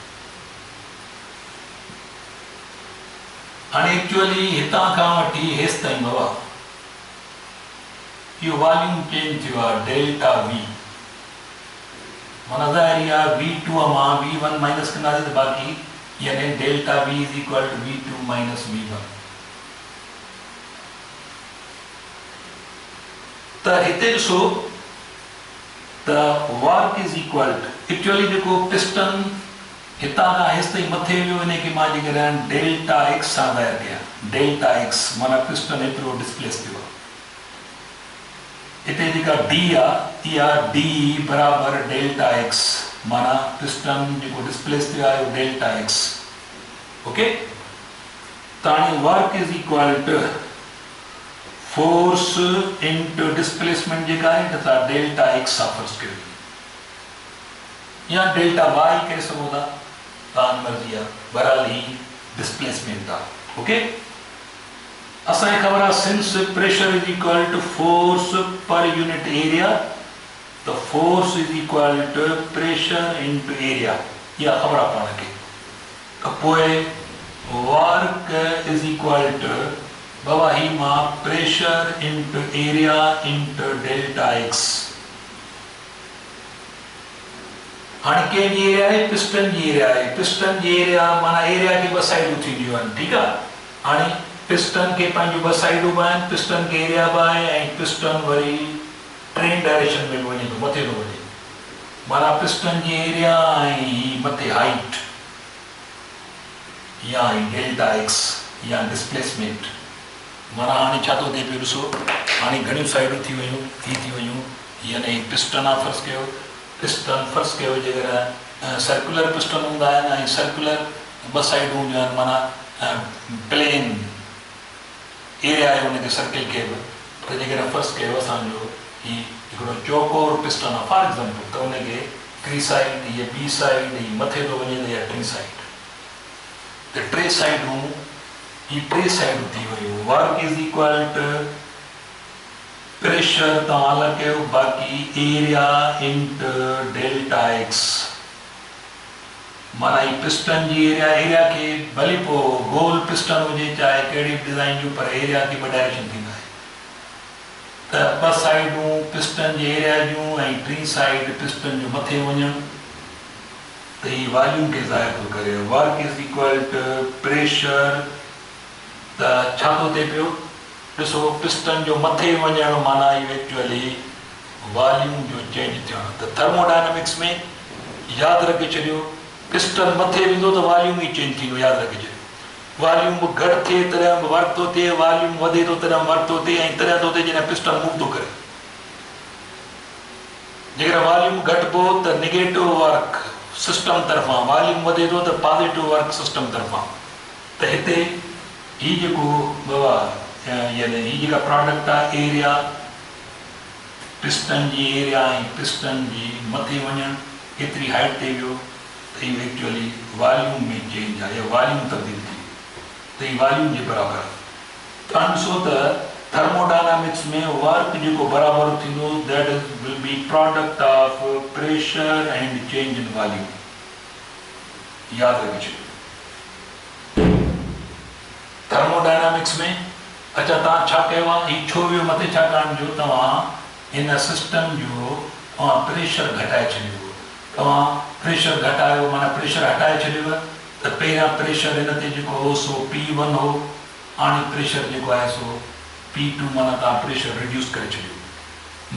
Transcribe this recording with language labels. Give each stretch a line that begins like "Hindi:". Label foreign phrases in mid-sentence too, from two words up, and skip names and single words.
Sindhi: हाणे एक्चुअली हितां खां वठी हेसि ताईं बाबा इहो
English: volume change
Sindhi: थियो आहे,
English: delta V,
Sindhi: माना ज़ाहिर आहे V2 मां V1 माइनस कंदासीं त बाक़ी यानी
English: delta V is equal to V2 minus V1.
Sindhi: त हिते ॾिसो त
English: work is equal to actually
Sindhi: जेको पिस्टन हितां खां हेसि ताईं मथे वियो, इनखे मां जेकर
English: delta x
Sindhi: सां ज़ाहिर कयां,
English: delta x
Sindhi: माना पिस्टन एतिरो डिस्प्लेस थियो आहे। हिते जेका डी आहे इहा डी बराबर
English: delta x,
Sindhi: माना पिस्टन जेको डिस्प्लेस थियो आहे
English: delta x.
Sindhi: ओके, त हाणे
English: work is equal to force into displacement
Sindhi: जेका आहे त
English: delta x
Sindhi: सां फ़र्ज़ु कयो, या
English: delta y
Sindhi: करे सघो था, तव्हांजी मर्ज़ी आहे, बहरहाल ही डिस्प्लेसमेंट आहे। ओके, असांखे ख़बर आहे
English: since pressure is equal to force per unit area, so force is equal to pressure into area,
Sindhi: इहा ख़बर आहे पाण खे। त पोइ
English: work is equal to
Sindhi: बाबा ही मां
English: pressure into area into delta x.
Sindhi: हाणे कंहिंजी एरिया आहे, पिस्टन जी एरिया आहे, पिस्टन जी एरिया माना एरिया की ॿ साइडूं थींदियूं आहिनि, ठीकु आहे। हाणे पिस्टन के पंहिंजूं ॿ साइडूं बि आहिनि, पिस्टन के एरिया बि आहे ऐं पिस्टन वरी 3 डायरेक्शन में वञे थो, मथे थो वञे। माना पिस्टन जी एरिया ऐं मथे हाइट या डेल्टा एक्स या डिस्प्लेसमेंट। माना हाणे छा थो थिए पियो ॾिसो, हाणे घणियूं साइडूं थी वयूं यानी पिस्टन आहे फर्स्ट कयो जेकर
English: circular piston
Sindhi: हूंदा आहिनि ऐं सर्कुलर 2 साइडूं हूंदियूं आहिनि, माना
English: plane area
Sindhi: आहे हुनखे सर्किल खे बि। पर जेकर फर्स्ट कयो असांजो ही हिकिड़ो चौकोर पिस्टन आहे
English: for example,
Sindhi: त हुनखे हिकिड़ी साइड या ॿी साइड ही मथे थो वञे या 3 साइड, त 3 साइडूं ही 3 साइडूं थी वयूं।
English: work is equal to pressure
Sindhi: तव्हां अलॻि कयो, बाक़ी
English: area into delta x.
Sindhi: माना ही पिस्टन जी एरिया खे भले पोइ गोल पिस्टन हुजे चाहे कहिड़ी डिज़ाइन जो, पर एरिया खे 2 डायरेक्शन थींदा आहे। त 2 साइडूं पिस्टन जे एरिया जूं ऐं 3 साइड पिस्टन जो मथे वञणु, त ही वॉल्यूम खे ज़ाहिर थो करे।
English: work is equal to pressure,
Sindhi: त छा थो थिए पियो ॾिसो, पिस्टन जो मथे वञणु माना इहो एक्चुअली वॉल्यूम जो चेंज थियणु। त थर्मोडायनेमिक्स में यादि रखे छॾियो, पिस्टन मथे वेंदो त वॉल्यूम ई चेंज थींदो, यादि रखे छॾियो। वॉल्यूम घटि थिए तॾहिं बि वर्क थो थिए, वॉल्यूम वधे थो तॾहिं वर्क थो थिए, ऐं तॾहिं थो थिए जॾहिं पिस्टन मूव थो करे। जेकर वॉल्यूम घटिबो त
English: negative work
Sindhi: सिस्टम तरफ़ां, वॉल्यूम वधे थो त
English: positive work
Sindhi: सिस्टम तरफ़ां। त हिते ही जेको बाबा यानी ही जेका प्रोडक्ट आहे एरिया, पिस्टन जी एरिया ऐं पिस्टन जी मथे वञणु केतिरी हाइट ते वियो, त इहो एक्चुअली वॉल्यूम में चेंज आहे या वॉल्यूम तब्दील थी, त ही वॉल्यूम जे बराबरि आहे। त हाणे ॾिसो त थर्मोडायनामिक्स में वर्क जेको बराबरि थींदो
English: that is will be product of pressure and change in volume,
Sindhi: यादि रखे छॾियो। थर्मोडायनामिक्स में अच्छा तव्हां छा कयो आहे, ही छो वियो मथे, छाकाणि जो तव्हां हिन सिस्टम जो तव्हां प्रेशर घटाए छॾियो। तव्हां प्रेशर घटायो माना प्रेशर हटाए छॾियो, त पहिरियां प्रेशर हिन ते जेको हो सो P1 हो, हाणे प्रेशर जेको आहे सो P2, माना तव्हां
English: pressure reduce
Sindhi: करे छॾियो।